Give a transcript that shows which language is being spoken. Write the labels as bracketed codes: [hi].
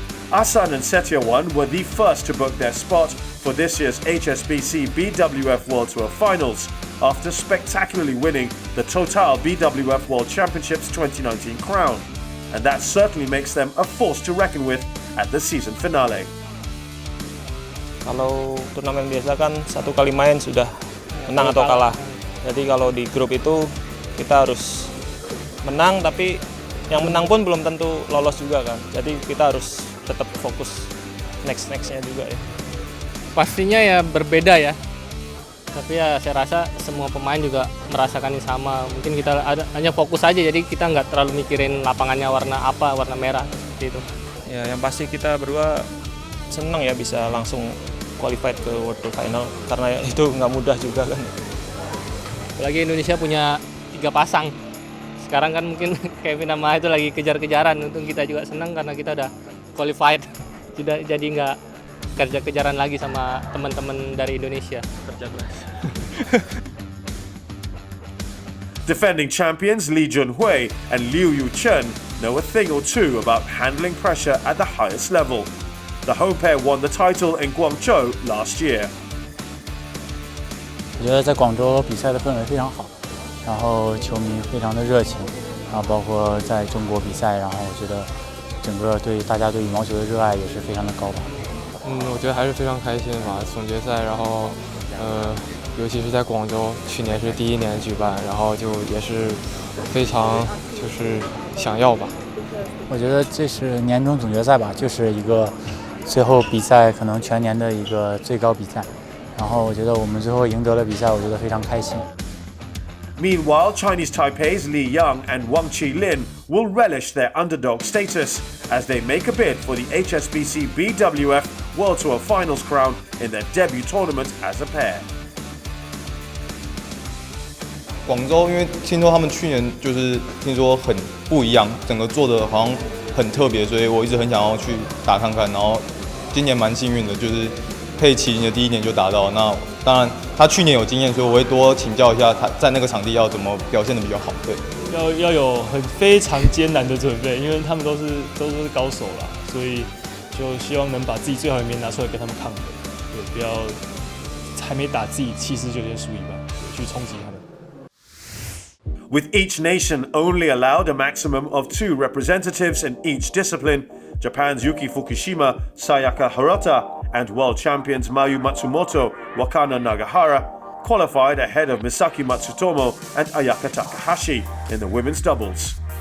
[en] Ahsan and Setiawan were the first to book their spot for this year's HSBC BWF World Tour Finals after spectacularly winning the Total BWF World Championships 2019 crown, and that certainly makes them a force to reckon with at the season finale. [id] Kalau turnamen biasa kan satu kali main sudah menang atau kalah. Jadi kalau di grup itu kita harus menang, tapi yang menang pun belum tentu lolos juga kan. Jadi kita harus tetap fokus nextnya juga ya. Pastinya ya berbeda ya. Tapi ya saya rasa semua pemain juga merasakan yang sama. Mungkin kita hanya fokus aja, jadi kita nggak terlalu mikirin lapangannya warna apa, warna merah seperti itu. Ya yang pasti kita berdua senang ya bisa langsung qualified ke World Tour Final karena itu nggak mudah juga kan. Apalagi Indonesia punya 3 pasang. Sekarang kan mungkin Kevin sama itu lagi kejar-kejaran. Untung kita juga senang karena kita udah qualified. Jadi nggak kejar-kejaran lagi sama teman-teman dari Indonesia. Kerja keras. [en] Defending champions Lee Junhui and Liu Yuchen know a thing or two about handling pressure at the highest level. The home pair won the title in Guangzhou last year. [zh] 我觉得在广州比赛的氛围非常好，然后球迷非常的热情，然后包括在中国比赛，然后我觉得整个大家对羽毛球的热爱也是非常的高吧。我觉得还是非常开心吧，总决赛，然后尤其是在广州，去年是第1年举办，然后就也是非常就是想要吧。我觉得这是年终总决赛吧，就是一个最后比赛可能全年的一个最高比赛。然后我觉得我们最后赢得了比赛，我觉得非常开心。 [en] Meanwhile, Chinese Taipei's Li Yang and Wang Qilin will relish their underdog status as they make a bid for the HSBC BWF World Tour Finals crown in their debut tournament as a pair. [zh] 广州，因为听说他们去年就是听说很不一样，整个做的好像很特别，所以我一直很想要去打看看。然后今年蛮幸运的，就是 佩奇的第1年就达到，那当然他去年有经验，所以我会多请教一下他在那个场地要怎么表现得比较好。对，要有非常艰难的准备，因为他们都是高手啦，所以就希望能把自己最好一面拿出来跟他们抗衡，对，不要还没打自己气势就先输一半，去冲击他们。 [en] With each nation only allowed a maximum of 2 representatives in each discipline, Japan's Yuki Fukushima, Sayaka Hirota, and world champions Mayu Matsumoto, Wakana Nagahara qualified ahead of Misaki Matsutomo and Ayaka Takahashi in the women's doubles.